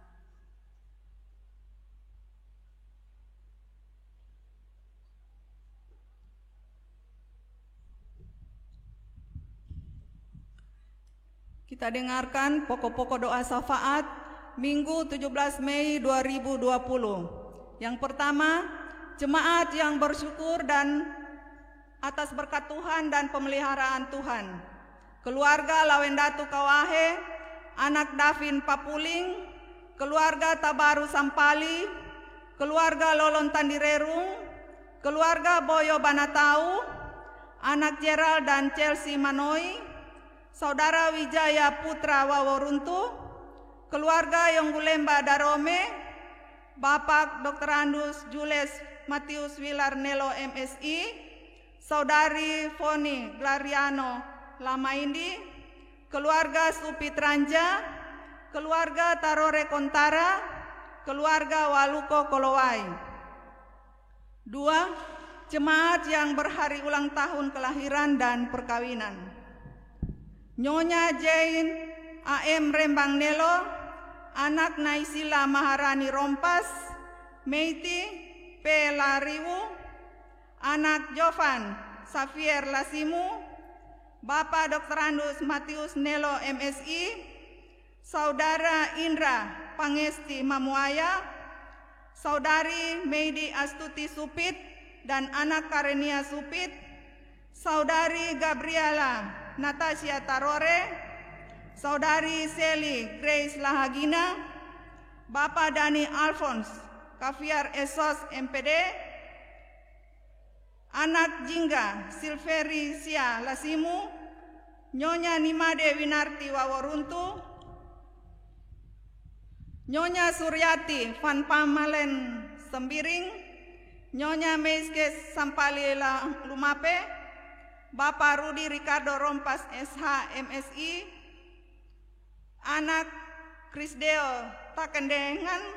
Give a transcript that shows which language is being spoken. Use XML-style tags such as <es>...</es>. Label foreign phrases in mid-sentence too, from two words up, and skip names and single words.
<id>Kita dengarkan pokok-pokok doa syafaat Minggu 17 Mei 2020. Yang pertama, jemaat yang bersyukur dan atas berkat Tuhan dan pemeliharaan Tuhan. Keluarga Lawendatu Kawahe, anak Davin Papuling, keluarga Tabaru Sampali, keluarga Lolon Tandirerung, keluarga Boyo Banatau, anak Gerald dan Chelsea Manoi, Saudara Wijaya Putra Waworuntu, keluarga Yonggulemba Darome, Bapak Dr. Andus Jules Matius Wilar Nelo MSI, Saudari Foni Glariano Lamaindi, keluarga Supitranja, keluarga Tarore Kontara, keluarga Waluko Kolowai. 2. Jemaat yang berhari ulang tahun kelahiran dan perkawinan. Nyonya Jane AM Rembang Nelo, anak Naisila Maharani Rompas, Meiti P. Lariwu, anak Jovan Xavier Lasimu, Bapak Dr. Andus Matius Nelo MSI, Saudara Indra Pangesti Mamuaya, Saudari Meidi Astuti Supit dan anak Karenia Supit, Saudari Gabriela Natasha Tarore, Saudari Sally Grace Lahagina, Bapak Dani Alphonse Kaviar Esos MPD, anak Jingga Silveri Sia Lasimu, Nyonya Nimade Winarti Waworuntu, Nyonya Suryati Van Pamalen Sembiring, Nyonya Meiskes Sampali Lumape, Bapak Rudi Ricardo Rompas SH MSI, anak Krisdeo Takendengan,</id>